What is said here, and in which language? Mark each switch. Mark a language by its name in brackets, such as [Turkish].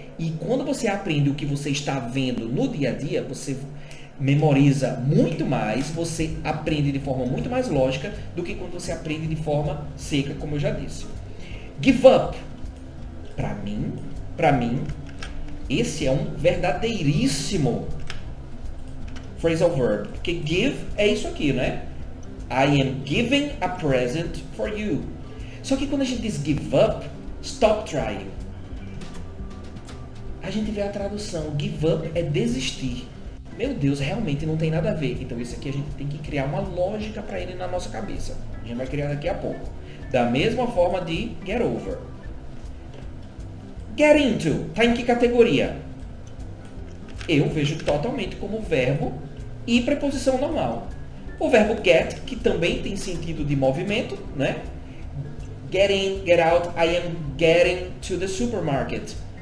[Portuguese] E quando você aprende o que você está vendo no dia a dia, você memoriza muito mais, você aprende de forma muito mais lógica do que quando você aprende de forma seca, como eu já disse. [English] Give up. [Portuguese] Para mim, esse é um verdadeiríssimo phrasal verb. Porque give é isso aqui, né? [English] I am giving a present for you. [Portuguese] Só que quando a gente diz [English] give up, stop trying. [Portuguese] A gente vê a tradução. Give up é desistir. Meu Deus, realmente não tem nada a ver. Então isso aqui a gente tem que criar uma lógica para ele na nossa cabeça. A gente vai criar daqui a pouco. Da mesma forma de get over. [English] Get into. [Portuguese] Está em que categoria? Eu vejo totalmente como verbo e preposição normal. O verbo get, que também tem sentido de movimento, né? [English] Get in, get out, I am getting to the supermarket.